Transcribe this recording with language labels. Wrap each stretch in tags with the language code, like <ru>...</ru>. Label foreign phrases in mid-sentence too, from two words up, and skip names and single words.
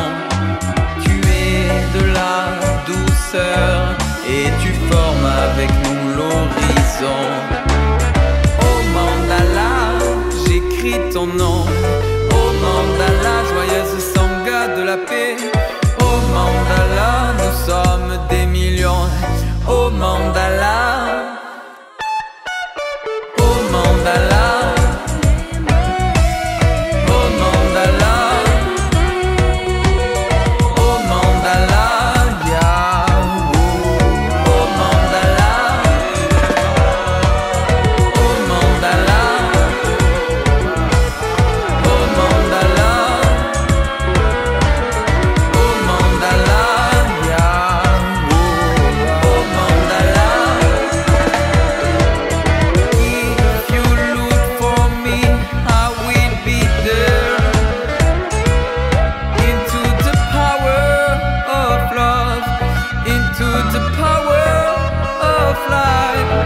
<fr>Tu es de la douceur et tu formes avec nous l'horizon. Oh mandala, j'écris ton nom. Oh mandala, joyeuse sangha de la paix. Oh mandala, nous sommes des millions. Oh mandala, oh mandala, oh mandala, oh mandala, yeah. Oh mandala, oh mandala, oh mandala, oh mandala, yeah. Oh mandala.</fr> <en>If you look for me, I will be there. Into the power of love, into the power of life.</en>